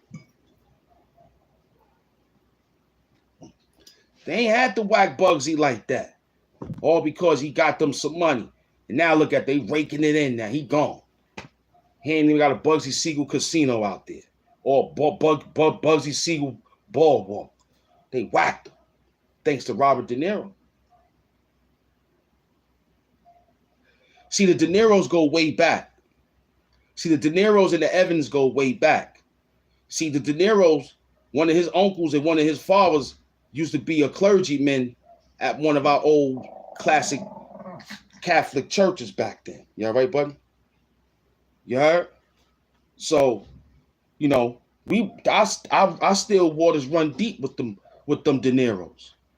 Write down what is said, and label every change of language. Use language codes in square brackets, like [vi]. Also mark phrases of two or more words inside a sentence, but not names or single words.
[en] They ain't had to whack Bugsy like that. All because he got them some money. And now look at they raking it in now. He gone. He ain't even got a Bugsy Siegel casino out there. Or Bugsy Siegel boardwalk. They whacked him. Thanks to Robert De Niro. See, the De Niros go way back. See, the De Niros and the Evans go way back. See, the De Niros, one of his uncles and one of his fathers used to be a clergyman at one of our old classic Catholic churches back then. You all right, buddy? You heard? So, you know, I still waters run deep with them De Niros.